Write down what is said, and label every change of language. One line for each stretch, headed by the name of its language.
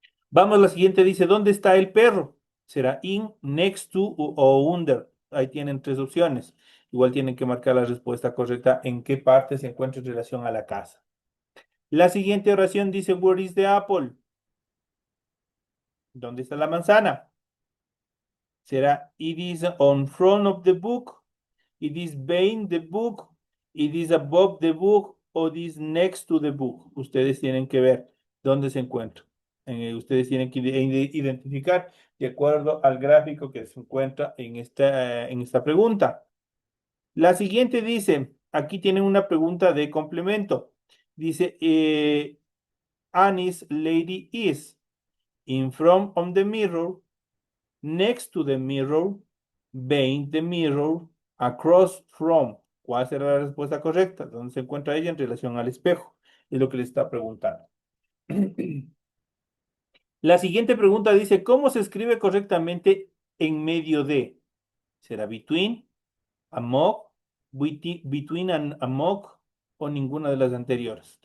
Spanish: Vamos, la siguiente dice, ¿dónde está el perro? Será in,
English: next to
Spanish: o under. Ahí tienen tres opciones. Igual tienen que marcar la respuesta correcta en qué parte se encuentra en relación a la casa. La siguiente oración dice,
English: where is the apple?
Spanish: ¿Dónde está la manzana? Será,
English: it is on front of the book, it is behind the book, it is above the book, o it is next to the book.
Spanish: Ustedes tienen que ver dónde se encuentra. Ustedes tienen que identificar de acuerdo al gráfico que se encuentra en esta pregunta. La siguiente dice, aquí tienen una pregunta de complemento. Dice,
English: Annie's lady is in front of the mirror, next to the mirror, behind the mirror, across from.
Spanish: ¿Cuál será la respuesta correcta? ¿Dónde se encuentra ella en relación al espejo? Es lo que le está preguntando. La siguiente pregunta dice, ¿cómo se escribe correctamente en medio de? ¿Será
English: between, among, between and among
Spanish: o ninguna de las anteriores?